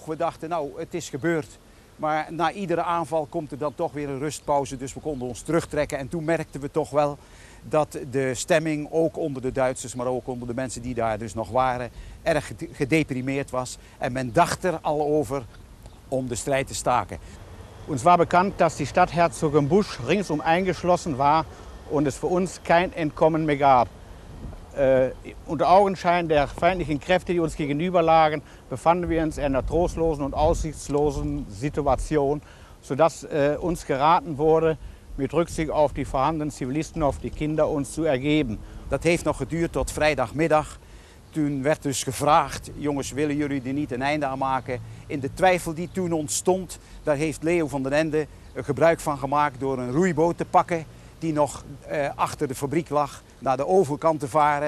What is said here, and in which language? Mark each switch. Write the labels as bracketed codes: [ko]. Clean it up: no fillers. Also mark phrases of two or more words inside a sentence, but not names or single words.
[nl] We dachten, nou, het is gebeurd. Maar na iedere aanval komt er dan toch weer een rustpauze, dus we konden ons terugtrekken. En toen merkten we toch wel dat de stemming, ook onder de Duitsers, maar ook onder de mensen die daar dus nog waren, erg gedeprimeerd was. En men dacht er al over om de strijd te staken. [de] Uns war bekannt, dass die Stadt Herzogenbusch ringsum eingeschlossen war und es für uns kein Entkommen mehr gab. Unter Augenschein der feindlichen Kräfte, die uns gegenüber lagen, befanden wir uns in einer trostlosen und aussichtslosen Situation, sodass uns geraten wurde, mit Rücksicht auf die vorhandenen Zivilisten, auf die Kinder, uns zu ergeben. [nl] Dat heeft nog geduurd tot vrijdagmiddag. Toen werd dus gevraagd, jongens, willen jullie er niet een einde aan maken? In de twijfel die toen ontstond, daar heeft Leo van den Ende gebruik van gemaakt door een roeiboot te pakken die nog achter de fabriek lag, naar de overkant te varen.